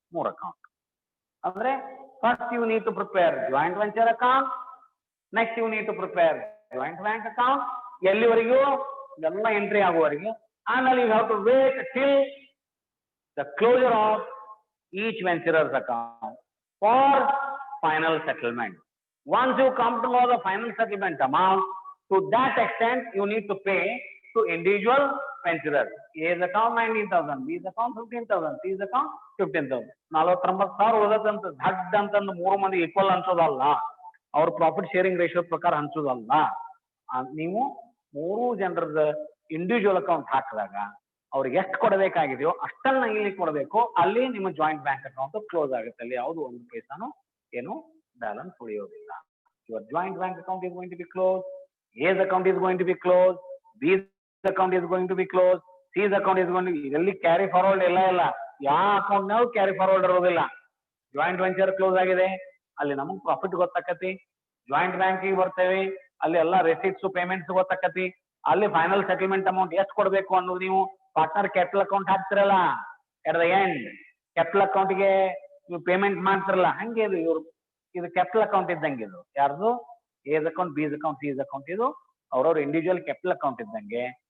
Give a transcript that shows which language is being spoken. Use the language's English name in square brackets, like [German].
[English] 3 account ಅಂದ್ರೆ first you need to prepare joint venture account, next you need to prepare joint bank account. [Kannada] ಎಲ್ಲಿವರೆಗೂ? ಎಲ್ಲ entry ಆಗುವವರೆಗೆ. ಆಮೇಲೆ [English] You have to wait till the closure of each venturers account for final settlement. Once you come to know the final settlement amount, to that extent you need to pay to individual venturers. A's account 19,000, B's account 15,000, C's account 15,000. [Kannada] 49,000 ಉಳಿದಂತ ಧಡ್ ಅಂತಂದು 3 ಮಂದಿ equal ಹಂಚೋದಲ್ಲ, ಅವ್ರ profit sharing ratio ಪ್ರಕಾರ ಹಂಚೋದಲ್ಲ. ನೀವು 3 ಜನರದ individual account ಹಾಕಿದಾಗ ಅವ್ರಿಗೆ ಎಷ್ಟು ಕೊಡಬೇಕಾಗಿದೆಯೋ ಅಷ್ಟನ್ನ ಇಲ್ಲಿ ಕೊಡಬೇಕು. ಅಲ್ಲಿ ನಿಮ್ಮ ಜಾಯಿಂಟ್ ಬ್ಯಾಂಕ್ ಅಕೌಂಟ್ ಕ್ಲೋಸ್ ಆಗುತ್ತೆ. ಅಲ್ಲಿ ಯಾವುದು 1 ಪೈಸಾನು ಏನು balance ಉಳಿಯೋದಿಲ್ಲ. [English] your joint bank account is going to be closed, A's account is going to be closed, B's account is going to be closed, C's account is going to be, [Kannada] ಇದರಲ್ಲಿ carry forward ಇಲ್ಲ ಯಾವ account ನಾವು carry forward ಇರೋದಿಲ್ಲ. Joint venture close ಆಗಿದೆ, ಅಲ್ಲಿ ನಮಗೆ profit ಗೊತ್ತಾಕತಿ, joint ಬ್ಯಾಂಕಿಗೆ ಬರ್ತೇವೆ, ಅಲ್ಲಿ ಎಲ್ಲ ರೆಸಿಟ್ಸ್ ಪೇಮೆಂಟ್ಸ್ ಗೊತ್ತಾಕತಿ, ಅಲ್ಲಿ ಫೈನಲ್ ಸೆಟಲ್ಮೆಂಟ್ ಅಮೌಂಟ್ ಎಷ್ಟು ಕೊಡಬೇಕು ಅನ್ನೋದು ನೀವು partner capital account ಹಾಕ್ತಿರಲ್ಲ, [English] at the end [Kannada] capital ಅಕೌಂಟ್ಗೆ ನೀವು ಪೇಮೆಂಟ್ ಮಾಡ್ತಿರಲ್ಲ, ಹಂಗೆ ಇದು ಇವ್ರು ಇದು ಕ್ಯಾಪಿಟಲ್ ಅಕೌಂಟ್ ಇದ್ದಂಗೆ ಇದು ಯಾರ್ದು ಎಸ್ ಅಕೌಂಟ್ ಬಿಸ್ ಅಕೌಂಟ್ ಸಿಸ್ ಅಕೌಂಟ್ ಇದು ಅವ್ರವ್ರ ಇಂಡಿವಿಜುವಲ್ ಕ್ಯಾಪಿಟಲ್ ಅಕೌಂಟ್ ಇದ್ದಂಗೆ.